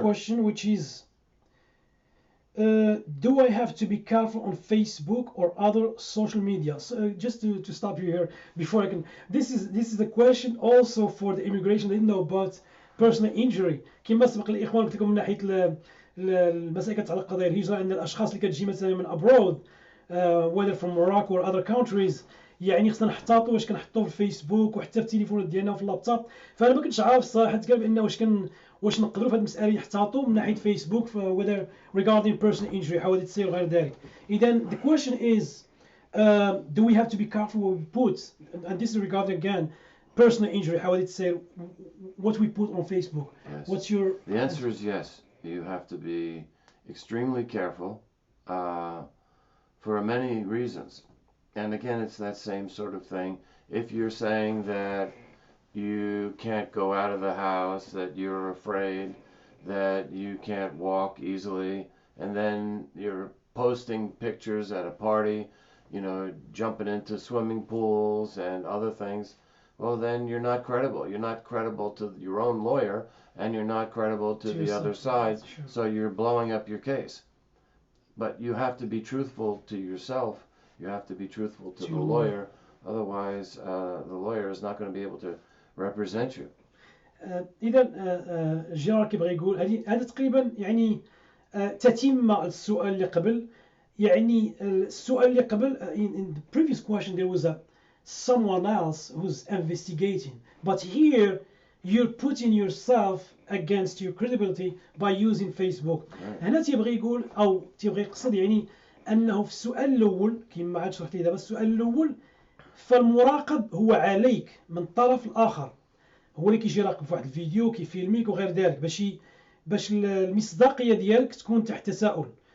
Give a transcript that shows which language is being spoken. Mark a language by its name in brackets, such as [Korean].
[English] question, which is, do I have to be careful on Facebook or other social media? So, just to stop you here before I can. This is a question also for the immigration. They know about personal injury. [Arabic] كما سبق الإخوان قلت لكم من ناحية المسائل كتعلق قضايا الهجرة، أن الأشخاص اللي كتجي مثلا من [English] abroad, whether from Morocco or other countries، [Arabic] يعني خصنا نحتاطوا واش كنحطوه في الفيسبوك وحتى في التليفون ديالنا وفي اللابتوب. فانا ما كنتش عارف الصراحه تقال بان واش نقدروا في هذه المساله نحتاطوا من ناحيه فيسبوك [English] whether regarding personal injury [Arabic] حوادث السير وغير ذلك. [English] اذا the question is, do we have to be careful what we put, and this is regarding again personal injury [Arabic] حوادث السير, [English] what we put on Facebook? Yes. What's your The answer is yes. You have to be extremely careful for many reasons. And again, it's that same sort of thing. If you're saying that you can't go out of the house, that you're afraid, that you can't walk easily, and then you're posting pictures at a party, you know, jumping into swimming pools and other things, well, then you're not credible. You're not credible to your own lawyer, and you're not credible to the other side, Sure. so you're blowing up your case. But you have to be truthful to yourself. You have to be truthful to the lawyer, otherwise the lawyer is not going to be able to represent you. [Arabic] إذا جيرار كيبغي يقول هذا تقريبا يعني تتمة السؤال اللي قبل. يعني السؤال اللي قبل [English] in the previous question there was someone else who's investigating, but here you're putting yourself against your credibility by using Facebook. [Arabic] هنا تيبغي يقول أو تيبغي يقصد يعني أنه في السؤال الأول كما عاد شرحت لي دابا، السؤال الأول فالمراقب هو عليك من الطرف الآخر، هو اللي كيجي يراقب في واحد الفيديو كيفيلميك وغير ذلك باش المصداقية ديالك تكون تحت تساؤل.